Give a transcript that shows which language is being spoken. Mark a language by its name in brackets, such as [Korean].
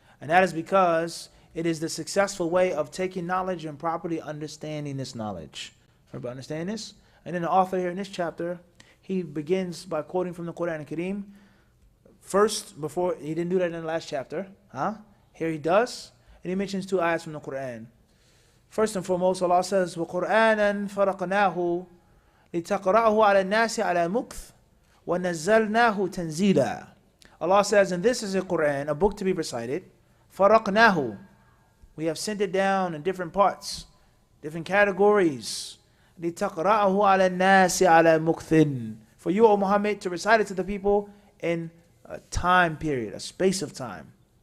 [English] And that is because it is the successful way of taking knowledge and properly understanding this knowledge. Everybody understand this? And then the author here in this chapter, he begins by quoting from the Quran al-Kareem. First, before, he didn't do that in the last chapter. Here he does. And he mentions 2 ayats from the Quran. [Arabic] First and foremost, Allah says, وَقُرْآنًا فَرَقْنَاهُ لِتَقْرَأَهُ عَلَى النَّاسِ عَلَى مُكْثٍ وَنَزَّلْنَاهُ تَنزِيلًا. [English] Allah says, and this is a Quran, a book to be recited. [Arabic] فَرَقْنَاهُ. [English] We have sent it down in different parts, different categories. [Arabic] لِتَقْرَأَهُ عَلَى النَّاسِ عَلَى مُكْثٍ. [English] For you, O Muhammad, to recite it to the people in a time period, a space of time.